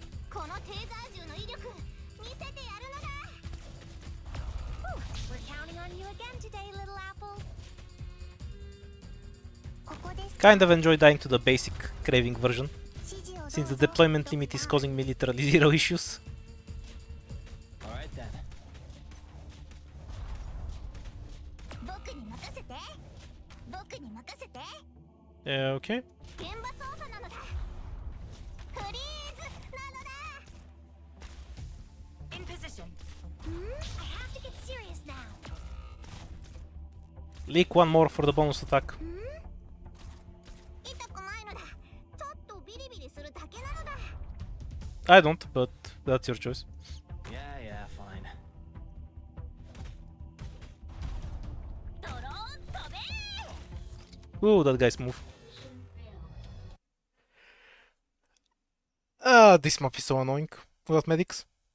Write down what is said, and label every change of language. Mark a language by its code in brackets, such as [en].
[ja] このテーザー銃の威力見せてやるのだ。 [en] Whew, we're counting on you again today, little apple. [ja] ここです。 [en] Kind of enjoy dying to the basic Craving version, [ja] 指示をどうぞ。 [en] since the deployment limit is causing me literally zero issues. All right then. [ja] 僕に任せて。僕に任せて。 [en] Okay. [ja] 現場操作なのだ。フリーズなのだ。 [en] In position. I have to get serious now. Leak one more for the bonus attack. [ja] 痛くないのだ。ちょっとビリビリするだけなのだ。 [en] I don't, but that's your choice. Yeah, fine. [ja] ドローン飛べ。 [en] Ooh, that guy's move. Ah, this map is so annoying without medics.